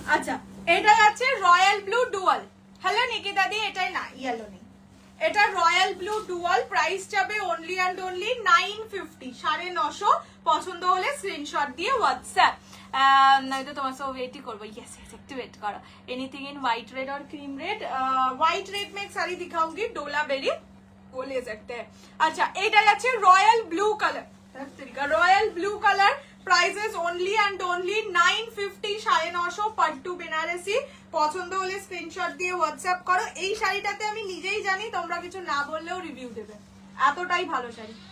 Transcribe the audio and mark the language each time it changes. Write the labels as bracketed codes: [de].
[bn] আচ্ছা, এটা যাচ্ছে royal blue dual. Hello Nikita দি, এটাই না, ইয়েলো নেই, এটা রয়্যাল ব্লু ডুয়াল। প্রাইস যাবে অনলি অ্যান্ড অনলি 950, 950। পছন্দ হলে স্ক্রিনশট দিয়ে হোয়াটসঅ্যাপ। নয়তো তোমার সব ওয়েটই করবো। यस একটু ওয়েট করো। [hi] एनीथिंग इन व्हाइट रेड और क्रीम रेड? व्हाइट रेड में एक साड़ी दिखाऊंगी, डोला बेरी, वो ले सकते हैं। [bn] अच्छा, এটা যাচ্ছে royal blue colour, royal blue colour. Prices only and only 950, 950, pattu Banarasi. পছন্দ হলে স্ক্রিনশট দিয়ে হোয়াটসঅ্যাপ করো। এই শাড়িটাতে আমি নিজেই জানি তোমরা কিছু না বললেও রিভিউ দেবে, এতটাই ভালো শাড়ি।